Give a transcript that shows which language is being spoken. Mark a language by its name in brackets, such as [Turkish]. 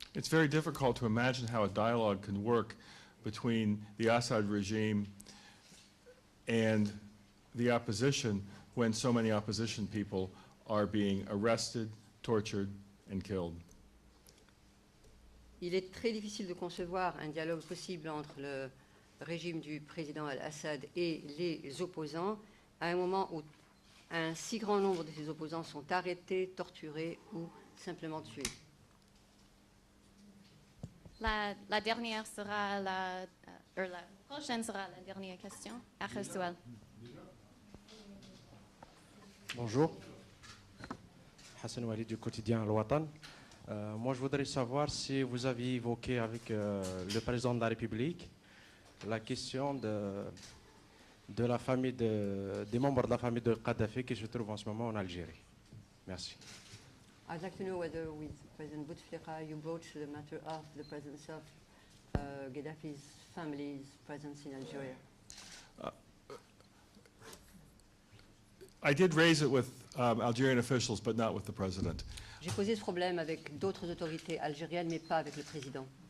[English] It's very difficult to imagine how a dialogue can work between the Assad regime and the opposition when so many opposition people are being arrested, tortured, and killed. [French] Il est très difficile de concevoir un dialogue possible entre le régime du président al-Assad et les opposants à un moment où un si grand nombre de ces opposants sont arrêtés, torturés ou simplement tués. La dernière sera la prochaine sera la dernière question. [Arabic] آخر سؤال. [French] Bonjour. Hassan Walid du quotidien Al Watan. Moi, je voudrais savoir si vous aviez évoqué avec le président de la République la question de la famille des membres de la famille de Kadhafi qui se trouvent en ce moment en Algérie. Merci. [English] I'd like to know whether with President Bouteflika you broached the matter of the presence of Gaddafi's family's presence in Algeria. I did raise it with Algerian officials, but not with the president. [French] J'ai posé ce problème avec d'autres autorités algériennes, mais pas avec le président.